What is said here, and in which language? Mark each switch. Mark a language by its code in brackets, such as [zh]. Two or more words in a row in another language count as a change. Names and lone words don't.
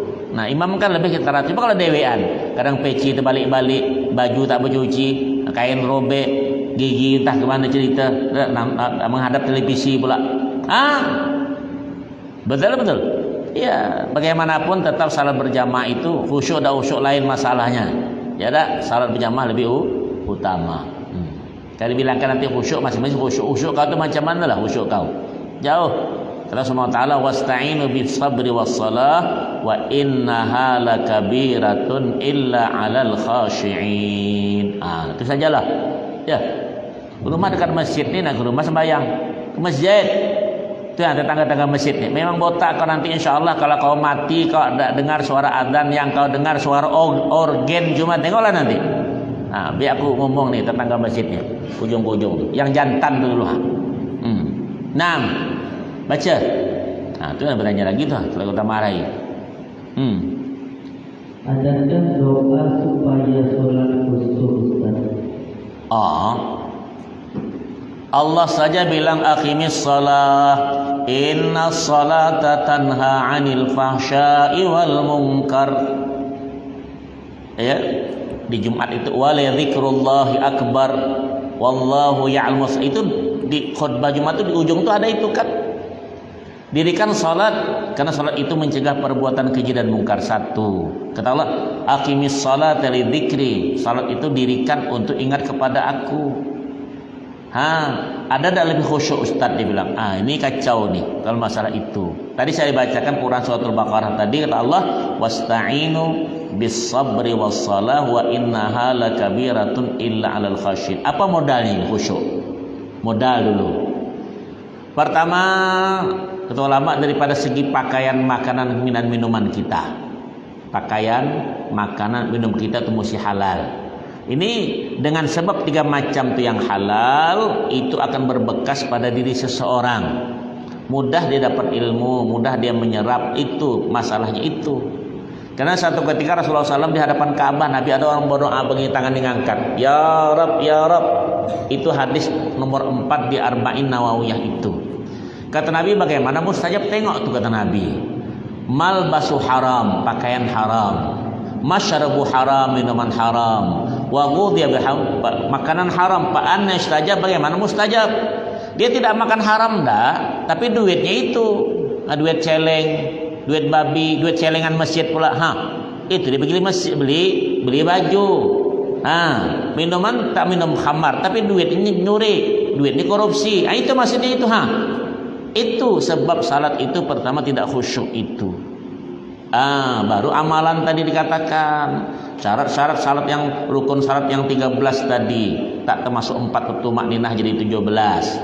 [ms] Nah imam kan lebih kita rapi. Kalau dewean kadang peci terbalik-balik, baju tak bercuci, kain robek, gigi entah kemana cerita, menghadap televisi pula. Betul. Ya bagaimanapun tetap salat berjamaah itu khusyuk dan khusyuk lain masalahnya. Ya dah salat berjamaah lebih utama. Kalau bilangkan nanti khusyuk masing-masing khusyuk kau tu macam mana lah khusyuk kau? Jauh. [ar] الله سبحانه وتعالى واستعينوا بالصبر والصلاة وإنها لكبيرة إلا على الخاشعين. [ms] Itu sajalah. Ya. Rumah dekat masjid ni nak ke rumah sembahyang. Ke masjid. Itu yang tetangga-tetangga masjid ni. Memang botak kau nanti insya-Allah kalau kau mati kau dengar suara azan yang kau dengar suara organ cuma tengoklah nanti. Biar aku ngomong nih tetangga masjidnya. Ujung-ujung yang jantan tu dulu. Baca. Itu yang bertanya lagi tuh kalau kita marahi. Adakah doa supaya sholat khusyuk Ustaz? [ar] Allah [ms] saja bilang [ar] أقم الصلاة إن الصلاة تنهى عن الفحشاء والمنكر. [ms] Ya, di Jumat itu [ar] ولذكر الله أكبر والله يعلم. [ms] Itu di khutbah Jumat itu di ujung tuh ada itu kan. Dirikan salat karena salat itu mencegah perbuatan keji dan mungkar. Satu, kata Allah, [ar] أقم الصلاة لذكري. [ms] Salat itu dirikan untuk ingat kepada aku. Ada tak lebih khusyuk Ustaz, dia bilang. Ini kacau nih kalau masalah itu. Tadi saya bacakan Quran surat Al-Baqarah tadi, kata Allah, [ar] واستعينوا بالصبر والصلاة وإنها لكبيرة إلا على الخاشعين. [ms] Apa modalnya khusyuk? Modal dulu. Pertama, kata ulama, daripada segi pakaian, makanan, minuman kita. Pakaian, makanan, minum kita itu mesti halal. Ini dengan sebab 3 macam itu yang halal, itu akan berbekas pada diri seseorang. Mudah dia dapat ilmu, mudah dia menyerap, itu masalahnya itu. Karena satu ketika Rasulullah SAW di hadapan Ka'bah, Nabi ada orang berdoa begini, tangan diangkat, [ar] يا رب، يا رب. [ms] Itu hadis nomor 4 di Arba'in Nawawiyah itu. Kata Nabi, bagaimana mustajab? Tengok tuh, kata Nabi, [ar] ملبسه حرام, [ms] pakaian haram, [ar] مشربه حرام, [ms] minuman haram, [ar] وغذي بالحرام, [ms] makanan haram. [ar] فأنى يستجاب, [ms] bagaimana mustajab? Dia tidak makan haram dah, tapi duitnya itu duit celeng, duit babi, duit celengan masjid pula. Itu dia beli masjid, beli baju. Minuman tak minum khamar, tapi duitnya nyuri, duitnya korupsi. Itu maksudnya itu. Itu sebab salat itu pertama tidak khusyuk itu. Baru amalan tadi dikatakan syarat-syarat salat yang rukun, syarat yang 13 tadi tak termasuk 4 tumakninah jadi 17.